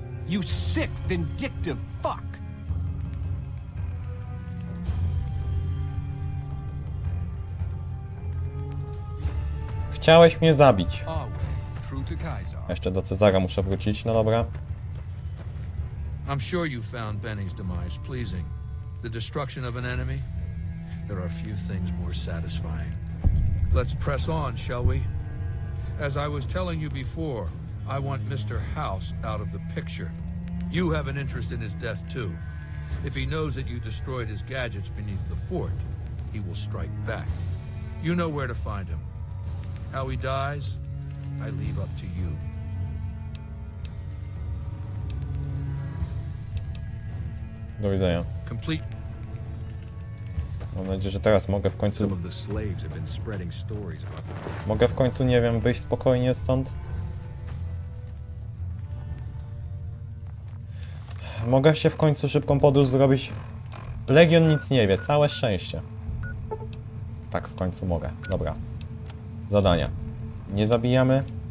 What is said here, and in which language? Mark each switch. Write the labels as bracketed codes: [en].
[en] You sick, vindictive fuck! [pl] Chciałeś mnie zabić. [en] True to Kaiser. [pl] Jeszcze do Cezara muszę wrócić, no dobra. [en] I'm sure you found Benny's demise pleasing. The destruction of an enemy? There are few things more satisfying. Let's press on, shall we? As I was telling you before, I want Mr. House out of the picture. You have an interest in his death too. If he knows that you destroyed his gadgets beneath the fort, he will strike back. You know where to find him. How he dies, I leave up to you. [pl] Do widzenia. [en] Complete. [pl] Mam nadzieję, że teraz mogę w końcu... [en] Some of the slaves have been spreading stories about the [pl] Mogę w końcu, nie wiem, wyjść spokojnie stąd. Mogę się w końcu szybką podróż zrobić. Legion nic nie wie, całe szczęście. Tak, w końcu mogę. Dobra. Zadania. Nie zabijamy.